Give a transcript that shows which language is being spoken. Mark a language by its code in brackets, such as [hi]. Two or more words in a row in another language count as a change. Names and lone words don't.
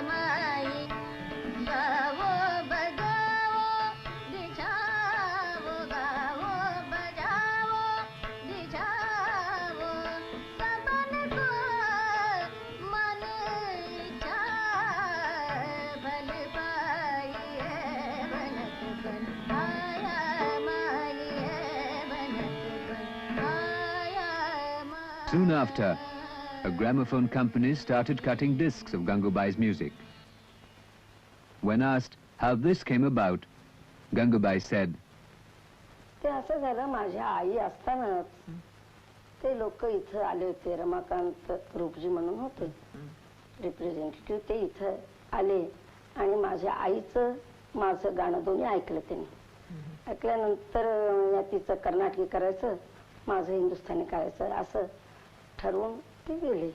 [hi] माई, गावो बजावो दिशावो, गावो बजावो दिशावो, सबन को मन इच्छा भल पाई, बनत बन आया माई, बनत बन आया माई. [en] soon after, a gramophone company started cutting discs of Gangubai's music. When asked how this came about, Gangubai said, [mr] ते असं झालं, माझ्या आई असतानाच ते लोक इथं आले होते, रमाकांत रूपजी म्हणून होते रिप्रेझेंटेटिव्ह, ते इथं आले आणि माझ्या आईचं माझं गाणं दोन्ही ऐकलं त्यांनी. ऐकल्यानंतर या तिचं कर्नाटकी करायचं, माझं हिंदुस्थानी करायचं असं ठरवून ते गेले.